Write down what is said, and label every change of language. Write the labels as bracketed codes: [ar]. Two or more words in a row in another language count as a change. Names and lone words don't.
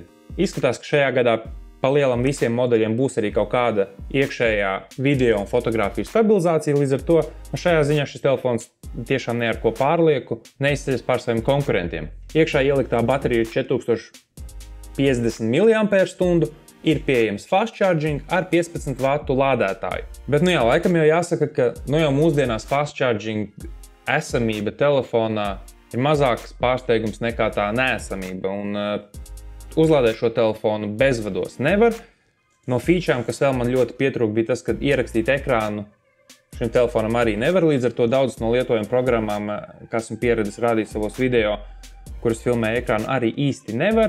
[lv] Izskatās, ka šajā gadā pa lielam visiem modeļiem būs arī kaut kāda iekšējā video un fotografiju stabilizācija, līdz ar to šajā ziņā šis telefons tiešām ne ar ko pārlieku neizceļas pār saviem konkurentiem. Iekšā ieliktā baterija ir 4050 mAh, ir pieejams [en] fast charging [lv] ar 15 vatu lādētāju. Bet laikam jau jāsaka, ka jau mūsdienās [en] fast charging [lv] esamība telefonā ir mazāks pārsteigums nekā tā neesamība, un uzlādēt šo telefonu bezvados nevar. No featurām, kas vēl man ļoti pietrūka, bija tas, ka ierakstīt ekrānu šim telefonam arī nevar, līdz ar to daudzas no lietojuma programmām, kā esmu pieredzis rādīt savos video, kuras filmē ekrānu, arī īsti nevar.